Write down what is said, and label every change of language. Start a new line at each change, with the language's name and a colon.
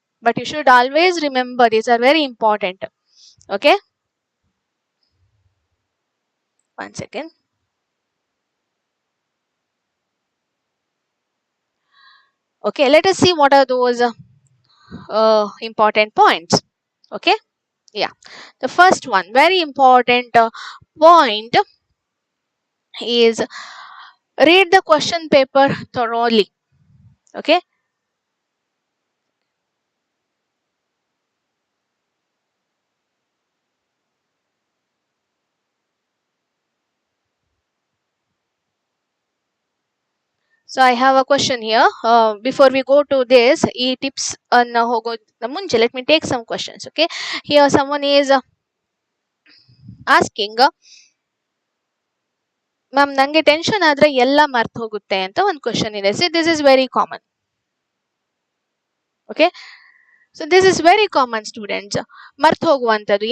English: But you should always remember, these are very important. Okay, one second. Okay, let us see what are those important points. Okay, yeah, the first one, very important point is read the question paper thoroughly. Okay, so I have a question here. Before we go to this,
Kannada: tips anna hogodna munche,
English: let me take some questions. Okay, here someone is asking,
Kannada: ma'am ನಂಗೆ tension ಆದ್ರೆ ಎಲ್ಲ ಮರ್ತು ಹೋಗುತ್ತೆ ಅಂತ ಒಂದು question ಇದೆ.
English: See, this is very common. Okay, so this is very common students,
Kannada: ಮರ್ತು ಹೋಗುವಂಥದ್ದು.